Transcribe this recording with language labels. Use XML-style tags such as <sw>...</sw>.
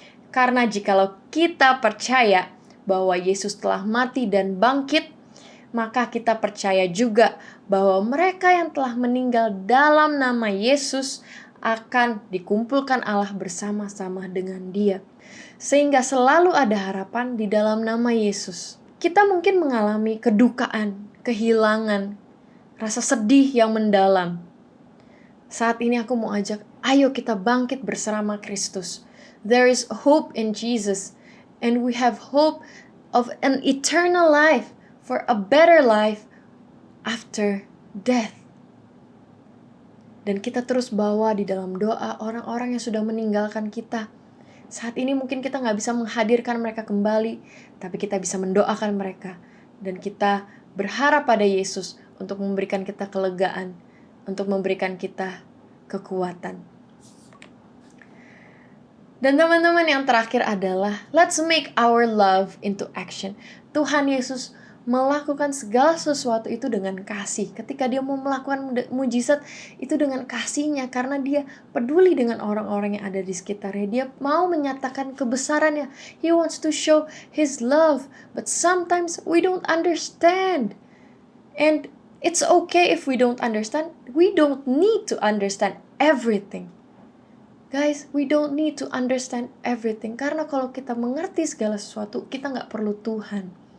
<id>Karena jikalau kita percaya bahwa Yesus telah mati dan bangkit, maka kita percaya juga bahwa mereka yang telah meninggal dalam nama Yesus akan dikumpulkan Allah bersama-sama dengan Dia. Sehingga selalu ada harapan di dalam nama Yesus. Kita mungkin mengalami kedukaan, kehilangan, rasa sedih yang mendalam. Saat ini aku mau ajak, ayo kita bangkit bersama Kristus.</id> <en>There is hope in Jesus, and we have hope of an eternal life, for a better life after death.</en> <id>Dan kita terus bawa di dalam doa orang-orang yang sudah meninggalkan kita. Saat ini mungkin kita gak bisa menghadirkan mereka kembali, tapi kita bisa mendoakan mereka. Dan kita berharap pada Yesus untuk memberikan kita kelegaan, untuk memberikan kita kekuatan. Dan teman-teman, yang terakhir adalah</id> <en>let's make our love into action.</en> <id>Tuhan Yesus melakukan segala sesuatu itu dengan kasih. Ketika Dia mau melakukan mujizat itu dengan kasih-Nya, karena Dia peduli dengan orang-orang yang ada di sekitarnya. Dia mau menyatakan kebesarannya.</id> <en>He wants to show His love, but sometimes we don't understand. And it's okay if we don't understand. We don't need to understand everything. Guys, we don't need to understand everything.</en> <id>Karena kalau kita mengerti segala sesuatu, kita gak perlu Tuhan.</id>